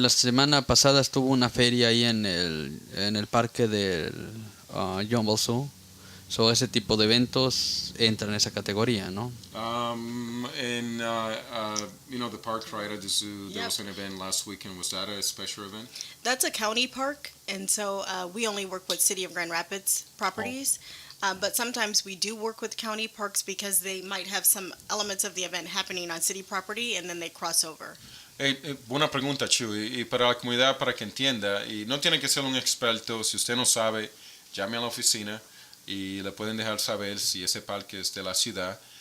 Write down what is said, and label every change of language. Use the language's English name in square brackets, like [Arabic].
[Spanish] La semana pasada estuvo una feria ahí en el parque del John Balso. So, ese tipo de eventos entran en esa categoría, ¿no? [English] The park right at the zoo, there was an event last weekend. Was that a special event? That's a county park, and so we only work with City of Grand Rapids properties. But sometimes we do work with county parks because they might have some elements of the event happening on city property, and then they cross over. [Spanish] Buena pregunta, Chuy. Y para la comunidad, para que entienda, y no tiene que ser un experto, si usted no sabe, llame a la oficina y le pueden dejar saber si ese parque es de la ciudad.